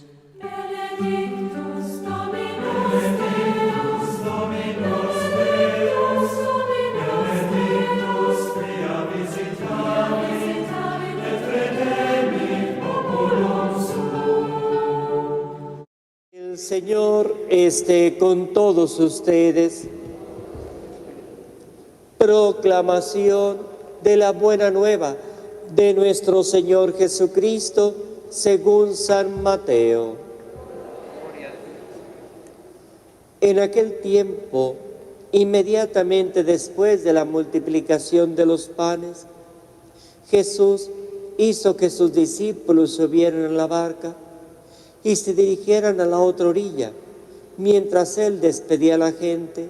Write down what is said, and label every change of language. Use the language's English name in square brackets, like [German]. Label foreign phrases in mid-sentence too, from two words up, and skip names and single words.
[Latin] Benedictus Dominus Deus, Dominus Deus, Dominus Deus, quia visitavit et redemit populum suum. [Spanish] El Señor esté con todos ustedes. Proclamación de la buena nueva de nuestro Señor Jesucristo según San Mateo. En aquel tiempo, inmediatamente después de la multiplicación de los panes, Jesús hizo que sus discípulos subieran a la barca y se dirigieran a la otra orilla, mientras él despedía a la gente.